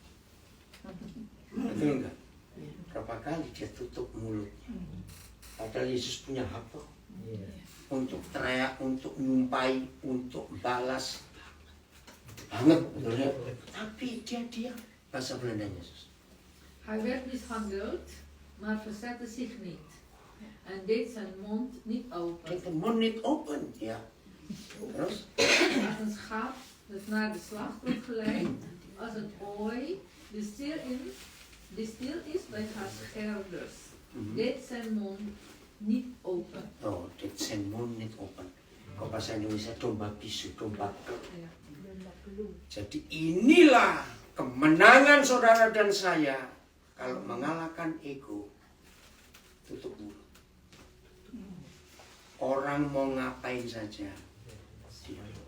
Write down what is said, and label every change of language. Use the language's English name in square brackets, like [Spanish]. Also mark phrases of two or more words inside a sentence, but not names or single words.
[Indonesian] Betul enggak? Berapa kali dia tutup mulutnya? Padahal Yesus punya hak kok. Untuk teriak, untuk nyumpai, untuk balas. Banget, betul ya? Tapi dia diam. Bahasa Belandanya Yesus. [Dutch] Hij werd mishandeld, maar verzette zich niet en deed zijn mond niet open. Kijk, de mond niet open. Ja. Terus? Als een schaap dat naar de slacht wordt geleid, als een ooi die stil is bij haar scherders, deed zijn mond niet open. Oh, dit zijn mond niet open. [Indonesian] Kalau bahasa Indonesia domba bisu, domba Ja. Jadi inilah kemenangan saudara dan saya kalau mengalahkan ego. Tutup mulut. Orang mau ngapain saja, diam.